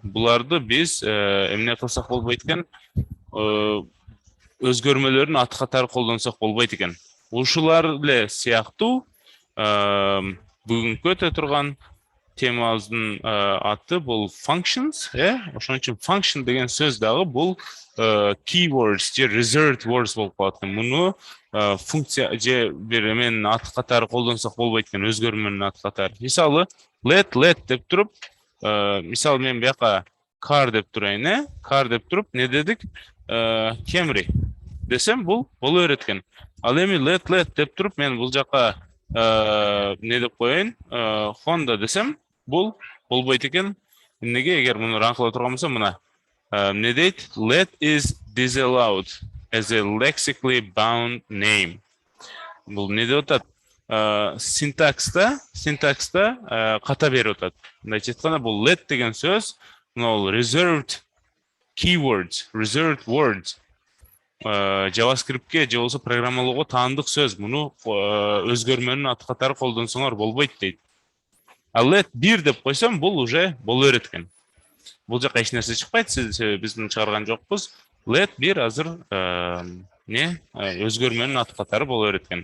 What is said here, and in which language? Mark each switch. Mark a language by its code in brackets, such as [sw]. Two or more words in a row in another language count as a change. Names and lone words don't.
[ky] Буларды биз эмне кылсак болбойт экен? Өзгөрмөлөрүн ат катары колдонсок болбойт экен. Ушулар эле сыяктуу бүгүнкү өтө турган темабыздын аты бул functions, ошон үчүн function деген сөз дагы бул keywords же [en] reserved words [ky] болуп калат экен. Муну функция же бир эменин аты катары колдонсок болбойт экен, өзгөрмөнүн аты катары. Мисалы, let деп туруп, мисалы мен бияка car деп турайын, car деп туруп, не дедик? Camry десем, бул боло берет экен. Ал эми let деп туруп, мен бул жака не деп коеюн? Honda десем, бул болбойт экен. Эмнеге? Эгер муну run кыла турган болсом, мына не дейт? [en] Let is disallowed as a lexically bound name. [ky] Бул не деп атат? синтакста ката берип атат. Мындайча айтканда бул let деген сөз, мына [en] reserved keywords, reserved words. [ky] JavaScript'ке же болсо программалоого таандык сөз. Муну өзгөрмөнүн аты катары колдонсоңор болбойт дейт. А let 1 деп койсом, бул уже боло берет экен. Бул жака эч нерсе чыкпайт, биз муну чыгарган жокпуз. Let 1 азыр өзгөрмөнүн аты катары боло берет экен.